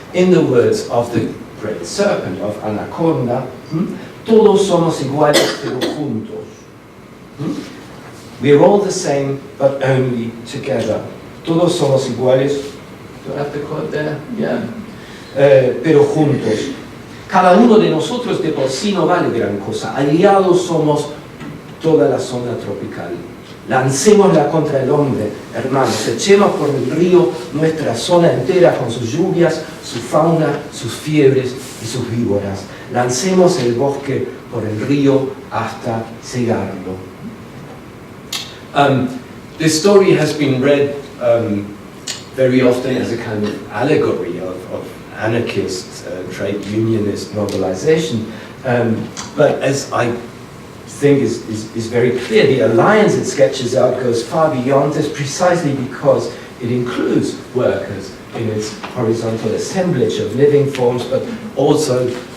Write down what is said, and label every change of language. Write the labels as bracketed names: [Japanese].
[English] In the words of the great serpent of Anaconda, [Spanish] todos somos iguales pero juntos. [English] We're all the same, but only together. [Spanish] Todos somos iguales. [English] Do I have the quote there? Yeah. [Spanish] Pero juntos. Cada uno de nosotros de por sí no vale gran cosa. Aliados somos toda la zona tropical. Lancémosla contra el hombre, hermanos. Echemos por el río nuestra zona entera con sus lluvias, su fauna, sus fiebres y sus víboras. Lancemos el bosque por el río hasta cegarlo. [English] This story has been read very often as a kind of allegory of anarchist, trade unionist mobilization. But as I think is very clear, the alliance it sketches out goes far beyond this, precisely because it includes workers in its horizontal assemblage of living forms, but also